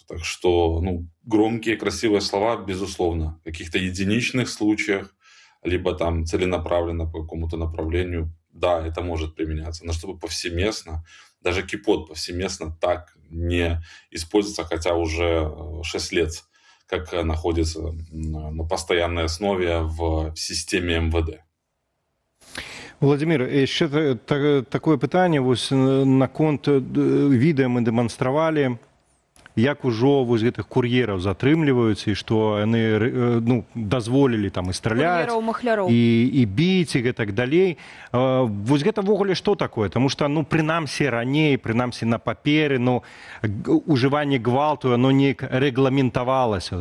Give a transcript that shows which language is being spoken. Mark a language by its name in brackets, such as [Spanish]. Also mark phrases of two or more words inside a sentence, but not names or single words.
[Russian] Так что, громкие, красивые слова, безусловно, в каких-то единичных случаях, либо там целенаправленно по какому-то направлению, да, это может применяться, но чтобы повсеместно, даже кипот повсеместно так не используется, хотя уже 6 лет как находится на постоянной основе в системе МВД. [Belarusian] Владимир, [Russian] еще такое [Belarusian] пытанне наконт відэа мы дэманстравалі, як ужо вось гэтых кур'ераў затрымліваюць, і што яны дазволілі там і страляць, і біць, і гэтак далей. Вось гэта ввогуле што такое? Таму што, прынамсі раней, прынамсі на паперы, ужыванне гвалту, оно неяк рэгламентавалася.